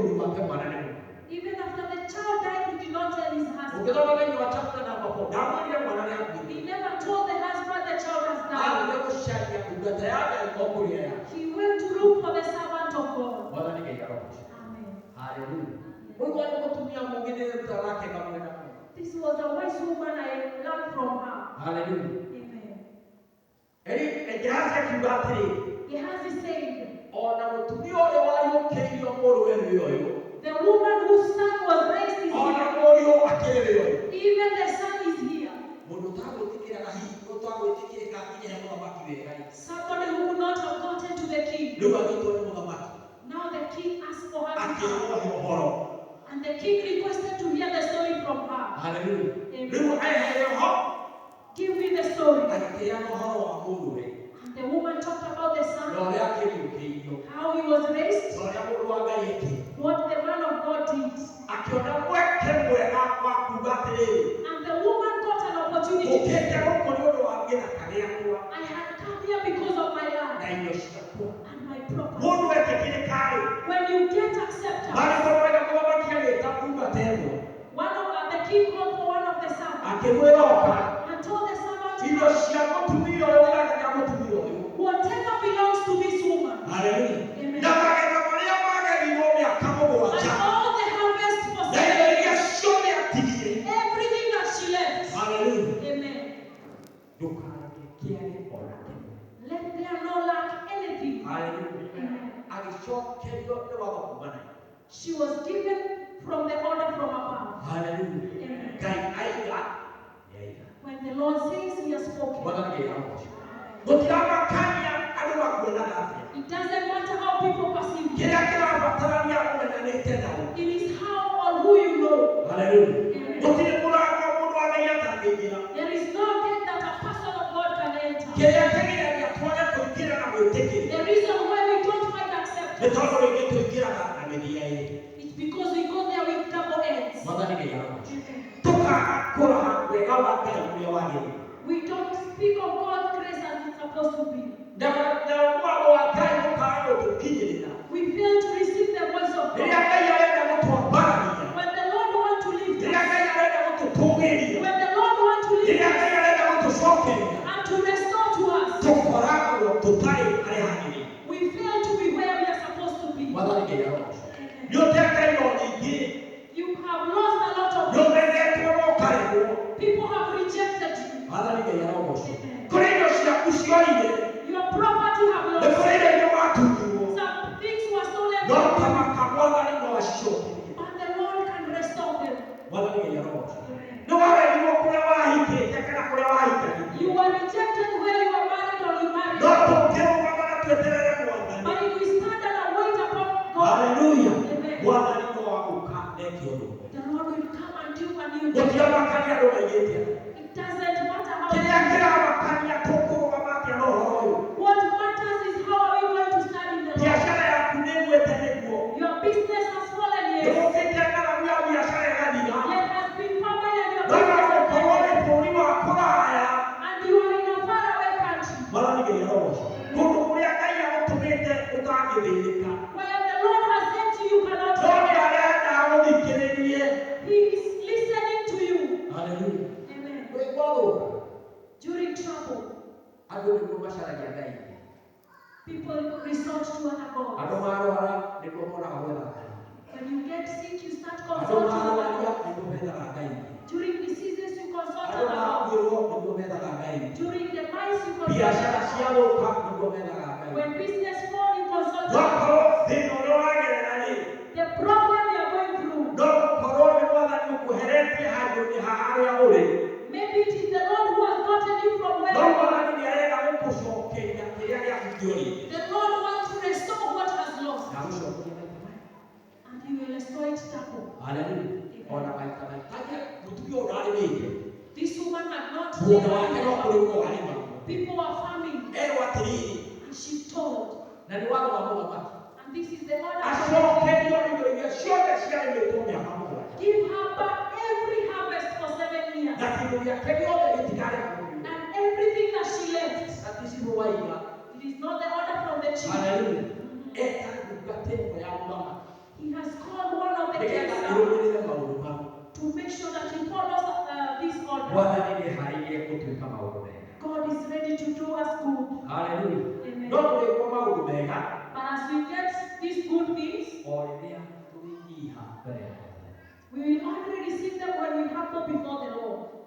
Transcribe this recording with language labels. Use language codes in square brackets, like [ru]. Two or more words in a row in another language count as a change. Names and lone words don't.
[ki] auge mwana nĩ mũndũ. [en] Even after the child died, he did not tell his husband. [ki] Ũngĩthoma thĩinĩ wa [en] chapter number [ki] 4, ndamwĩrire mwana nĩ akuĩte. [en] He never told the husband the child has died. [ki] Athire gũcaria ndungata ya Ngai o kũrĩa yarĩ. [en] He went to look for the servant of God. [ki] Mwathani Ngai arogoce. Amen. Hallelujah. Ũyũ warĩ mũtumia mũũgĩ nĩ tũrakenga mwena mũno. [en] This was a wise woman I learned from her. Hallelujah. Amen. [ki] Gehazi akiuga atĩrĩ, [en] Gehazi said, [ki] ona mũtumia ũrĩa wariũkĩirio mũrũwe nĩ ũyũ. [en] the woman whose son was raised is [ki] Ona [en] here. [ki] mũriũ akĩrĩ ũyũ. [en] Even the son is here. [ki] Mũndũ ũtagwĩtĩkĩraga hihi ũtagwĩtĩkĩrĩka nginya he mũthamaki wega. [en] Somebody who would not have gotten to the king. [ki] Rĩu agĩtwo nĩ mũthamaki. [en] Now the king asked for her to [ki] Akĩrwo [en] come. [ki] ũhoro. [en] And the king requested to hear the story from her. Hallelujah. Amen. [ki] Rĩu aheire ũhoro. [en] Give me the story. [ki] Agĩkĩheana ũhoro wa mũrũwe. [en] And the woman talked about the [ki] Na [en] son, [ki] ũrĩa akĩriũkĩirio. [en] how he was raised, [ki] Na ũrĩa mũndũ wa Ngai ekire. [en] what the man of God did. [ki] Akĩona mweke mwega wa kuuga atĩrĩrĩ. [en] And the woman got an opportunity. [ki] Ũkĩte gũkũ nĩ ũndũ wa gĩthaka gĩakwa. [en] I had come here because of my [ki] Na [en] land [ki] irio ciakwa. [en] and my property. [ki] Mũndũ etĩkĩrĩka-rĩ. [en] When you get accepted, [ki] Maandĩko mega mũthamaki agĩĩta ndungata ĩmwe. [en] the king called for one of the servants [ki] Akĩmwĩra oka. [en] and told the servant, [ki] Indo cia mũtumia ũyũ gĩthaka kĩa mũtumia ũyũ. [en] whatever belongs to this woman, Hallelujah. Amen. [ki] Na magetha marĩa magerirwo mĩaka [en] and [ki] mũgwanja. [en] all the harvest for [ki] Na indo 7 iria ciothe atigire. [en] everything that she left. Hallelujah. Amen. [ki] Ndũkareke kĩare ona kĩmwe. [en] Let there no lack anything. Hallelujah. Amen. [ki] Agĩcokerio nĩ watho kuuma na igũrũ. [en] She was given from the order from above. Hallelujah. Amen. [ki] Ngai aiga, nĩ aiga. [en] When the Lord says he has spoken, [ki] Mwathani Ngai arogoce. Gũtiramakania andũ makuonaga atĩa. [en] it doesn't matter how people perceive you. [ki] Kĩrĩa kĩrabatarania ũmenyanĩte nao. [en] It is how or who you know. Hallelujah. Amen. [ki] Gũtirĩ mũrango mũndũ wa Ngai atangĩingĩra. [en] There is no gate that a person of God can enter. [ki] Kĩrĩa kĩgiragia twage kũingĩra na gwĩtĩkĩra. [en] The reason why we don't find [ki] Nĩ [en] acceptance [ki] tondũ rĩngĩ tũingĩraga na mĩthia ĩrĩ. [en] is because we go there with double ends. [ki] Mwathani Ngai arogoce. Amen. Tũkaga kũrora wega wa Ngai ũrĩa wagĩrĩire. [en] We don't speak of God's grace as it's supposed to be. [ki] Na wamũ wa Ngai ũkaga gũtũkinyĩrĩra. [en] We fail to receive the voice of [ki] Rĩrĩa [en] God. [ki] Ngai arenda gũtwambarania. [en] When the Lord wants to lift [ki] Rĩrĩa [en] us, [ki] Ngai arenda gũtũtũgĩria. [en] when the Lord wants to lift [ki] Rĩrĩa [en] us [ki] Ngai arenda gũtũcokeria. [en] and to restore to us, [ki] Tũkoragwo tũtarĩ harĩa hagĩrĩire. [en] we fail to be where we are supposed to be. [ki] Mwathani Ngai arogoce. Amen. Nĩ ũtete indo nyingĩ. [en] You have lost a lot of [ki] Nĩ ũmegetwo na ũkaremwo. [en] people have rejected you. [ki] Mwathani Ngai arogoce. Amen. Kũrĩ indo ciaku ciorire. [en] Your property have [ki] Nĩ [en] lost. [ki] kũrĩ indo iria watunyirwo. [en] Some things were stolen [ki] No [en] from you, [ki] kamaka Mwathani no acicokerie. [en] but the Lord can restore them. [ki] Mwathani Ngai arogoce. Amen. Nĩ warerirwo kũrĩa wahikĩte kana kũrĩa wahikanĩtie. [en] You were rejected where you were married or you married. [ki] No tũngĩrũgama na tweterere Mwathani. [en] But if we stand and wait upon God, Hallelujah. Amen. [ki] Mwathani no agũka eke ũndũ. [en] the Lord will come and do a new thing. [ki] Gũtiamakania andũ maigĩte atĩa. [en] It doesn't matter how. [ki] Kĩrĩa kĩramakania tũkũrũgama atĩa na ũhoro ũyũ. [en] What matters is how are we going to stand in the Lord. [ki] Biacara yaku nĩ ĩgwĩte nĩguo. [en] Your business has fallen [ki] Nĩ [en] here. [ki] gũkĩte ng'aragu ya biacara ĩgathira. [en] There has been famine in your [ki] No [en] business [ki] gũkorwo [en] has [ki] nĩ bũrũri wa kũraya. [en] and you are in a faraway country [ki] Mwathani Ngai arogoce. Kũndũ kũrĩa Ngai agũtũmĩte ũtangĩthĩnĩka. [en] where the Lord has sent you, you cannot. [ki] No nĩ arenda agũthikĩrĩrie. [en] He is listening to you. Hallelujah. Amen. [ki] Wĩ gwathũka. [en] During trouble, [ki] Andũ nĩguo macaragia Ngai. [en] people resort to other [ki] Andũ [en] gods. [ki] marwara nĩguo monaga gwetha Ngai. [en] When you get sick, you start [ki] Andũ [en] consulting other [ki] marwaria [en] gods. [ki] nĩguo methaga Ngai. [en] During diseases, you consult [ki] Andũ [en] other gods. [ki] makuĩrwo nĩguo methaga Ngai. [en] During the mice, you consult [ki] Biacara [en] other [ki] cia [en] gods. [ki] gũka nĩguo methaga Ngai. [en] When business fall, you consult other [ki] Wakorwo [en] gods. [ki] thĩna ũrĩa wagerera rĩ, [en] The problem you are going through, [ki] no gũkorwo nĩ Mwathani ũkũheretie handũ-inĩ ha harĩa ũrĩ. [en] maybe it is the Lord who has gotten you from where [ki] No [en] you are. [ki] Mwathani nĩ arenda gũkũcokeria kĩrĩa gĩaku kĩorĩte. [en] The Lord wants to restore what has lost, [ki] Na gũcokeria maita maya. [en] and He will restore it double. Hallelujah. [ki] Ona maita maita mũtumia ũyũ ndarĩmĩte. [en] This woman had not [ki] Mũgũnda wake no [en] lived. [ki] kũrĩmwo warĩmagwo. [en] People were farming, [ki] Erwo atĩrĩrĩ, [en] and she's told, [ki] na nĩ watho wa mũthamaki. [en] and this is the order. [ki] Acokerio indo iria ciothe ciarĩmĩtwo mĩaka mũgwanja. [en] Give her back every harvest for 7 years, [ki] Na kĩndũ gĩake gĩothe gĩtikarĩmwo. [en] and everything that she left. [ki] Na ti cibũ waiga. [en] It is not the order from the chief. Hallelujah. [ki] Eta ndungata ĩmwe ya mũthamaki. [en] He has called one of the kings to make sure that he follows this order. God is ready to do us good. Hallelujah. Amen. But as we get these good things, we will only receive them when we humble before the Lord.